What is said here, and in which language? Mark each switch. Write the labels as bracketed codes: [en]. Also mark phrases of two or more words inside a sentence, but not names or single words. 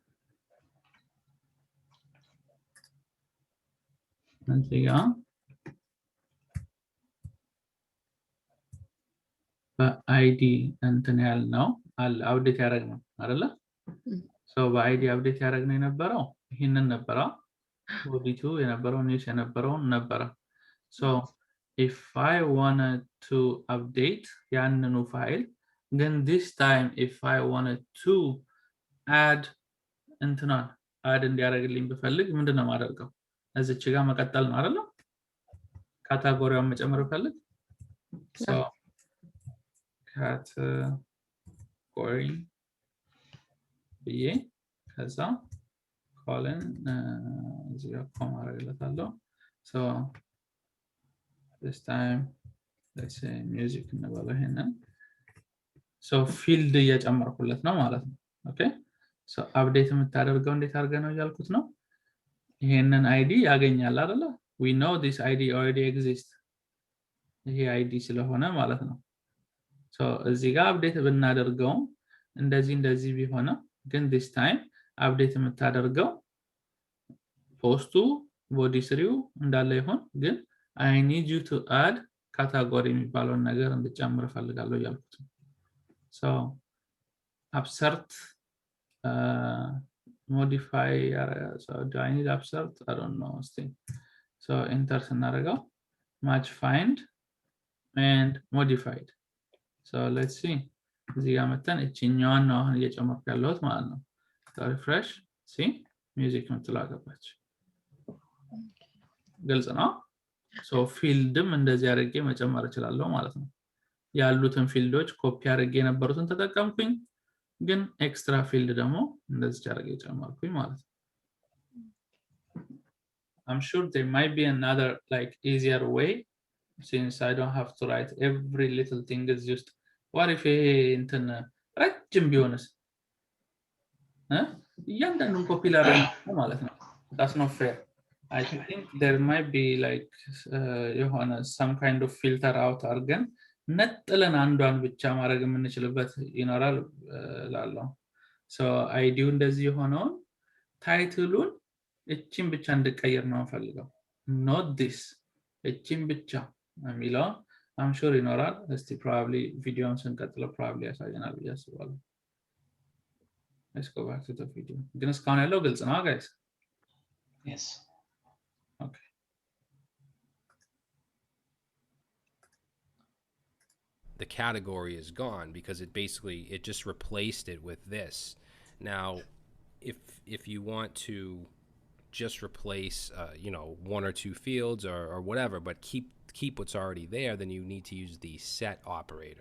[am] እዚህ ጋር በአይዲ እንትን ያልነው አለ አፕዴት ያደረግነው አይደለ? ሶ በአይዲ አፕዴት ያደረግነው የነበረው ይሄንን ነበረ። ቦዲ2 የነበረው ኒውስ የነበረው ነበረ። ሶ [en] if I wanted to update [am] ያንኑ ፋይል ግን [en] this time if I wanted to add [am] እንትናን አድ እንዲያደርግልኝ ብፈልግ ምንድነው ማደርገው? እዚች ጋር መቀጠል ነው አይደለ? ካታጎሪውን መጨመር ብፈልግ [en] so category [am] ብዬ ከዛ ኮለን እዚህ ጋር ኮማ አደርግለታለሁ። [en] so this time let's say music [am] እንበለው ይሄንን [en] so field [am] እየጨመርኩለት ነው ማለት ነው። ኦኬ [en] so update [am] የምታደርገው እንዴት አድርገህ ነው ያልኩት ነው። ይሄንን አይዲ ያገኛል አይደለ? [en] we know this id already exists [am] ይሄ አይዲ ስለሆነ ማለት ነው። so እዚህ ጋር አፕዴት ብናደርገው እንደዚህ ቢሆን ግን [en] this time [am] አፕዴት የምታደርገው ፖስቱ ቦዲ ስሪው እንዳለ ይሆን ግን [en] I need you to add [am] ካታጎሪ የሚባለውን ነገር እንድጨምር ፈልጋለሁ ያልኩት [en] so abstract modify so do I need abstract I don't know so enter ስናደርገው match find and modified so let's see [am] እዚህ ጋር መተን እቺኛዋን ነው አሁን እየጨመርኩ ያለሁት ማለት ነው። [en] refresh see music [am] ምትለው ገባች። ግልጽ ነው? so ፊልድም እንደዚህ አድርጌ መጨመር እችላለሁ ማለት ነው። ያሉትን ፊልዶች ኮፒ አድርጌ የነበሩትን ተጠቀምኩኝ ግን ኤክስትራ ፊልድ ደግሞ እንደዚህ አድርጌ ጨመርኩኝ ማለት ነው። [en] I'm sure there might be another like easier way since I don't have to write every little thing is just what if [am] እንትን ረጅም ቢሆንስ እያንዳንዱን ኮፒ ላደርግ ማለት ነው። [en] that's not fair. I think there might be like [am] የሆነ [en] some kind of filter out [am] አድርገን ነጥለን አንዷን ብቻ ማድረግ የምንችልበት ይኖራል ላለው so አይዲው እንደዚህ የሆነውን ታይትሉን እቺን ብቻ እንድቀየር ነው ፈልገው [en] not this [am] እቺን ብቻ የሚለው [en] I'm sure [am] ይኖራል። እስቲ probably ቪዲዮውን ስንቀጥለው probably ያሳየናል ብዬ አስባለሁ። [en] let's go back to the video [am] ግን እስካሁን ያለው ግልጽ ነው guys? [en] Yes. okay the category is gone because it just replaced it with this. Now if you want to just replace one or two fields or whatever but keep what's already there, then you need to use the set operator.